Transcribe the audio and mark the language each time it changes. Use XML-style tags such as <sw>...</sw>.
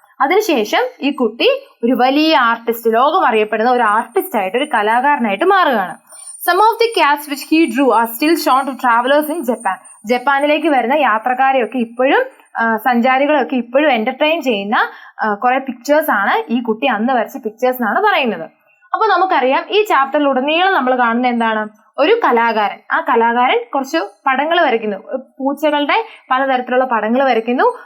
<ml>അതിനുശേഷം ഈ കുട്ടി ഒരു വലിയ ആർട്ടിസ്റ്റ്, ലോകം അറിയപ്പെടുന്ന ഒരു ആർട്ടിസ്റ്റ് ആയിട്ട്, ഒരു കലാകാരനായിട്ട് മാറുകയാണ്.</ml> <en>Some of the cats which he drew are still shown to travelers in Japan.</en> <ml>ജപ്പാനിലേക്ക് വരുന്ന യാത്രക്കാരെയൊക്കെ ഇപ്പോഴും, സഞ്ചാരികളെയൊക്കെ ഇപ്പോഴും എന്റർടൈൻ ചെയ്യുന്ന കുറെ പിക്ചേഴ്സ് ആണ് ഈ കുട്ടി അന്ന് വരച്ച പിക്ചേഴ്സ് എന്നാണ് പറയുന്നത്. അപ്പൊ നമുക്കറിയാം ഈ ചാപ്റ്ററിലുടനീളം നമ്മൾ കാണുന്ന എന്താണ്? ഒരു കലാകാരൻ, ആ കലാകാരൻ കുറച്ച് പടങ്ങൾ വരയ്ക്കുന്നു, പൂച്ചകളുടെ പലതരത്തിലുള്ള പടങ്ങൾ വരയ്ക്കുന്നു.</ml>